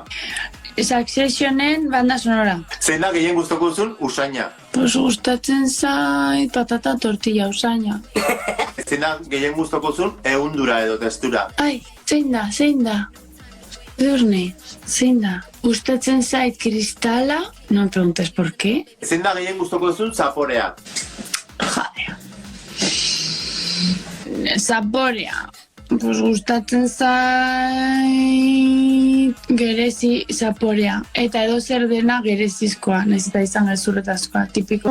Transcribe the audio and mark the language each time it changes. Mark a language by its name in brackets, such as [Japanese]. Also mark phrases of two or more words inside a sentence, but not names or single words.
[Basque] Successionen [Spanish] banda sonora. [Basque] Zein da gehien gustoko duzun usaina? Gustatzen zait patata tortilla usaina. Zein da gehien gustoko duzun ehundura edo testura? Ai, zein da? Edurne, zein da? Gustatzen zait kristala, [Spanish] no me preguntes por qué. [Basque] Zein da gehien gustoko duzun zaporea? Zaporea. Gustatzen zait gerezi zaporea. Eta edo zer dena gerezizkoa, nahiz eta izan gezurretazkoa, tipiko.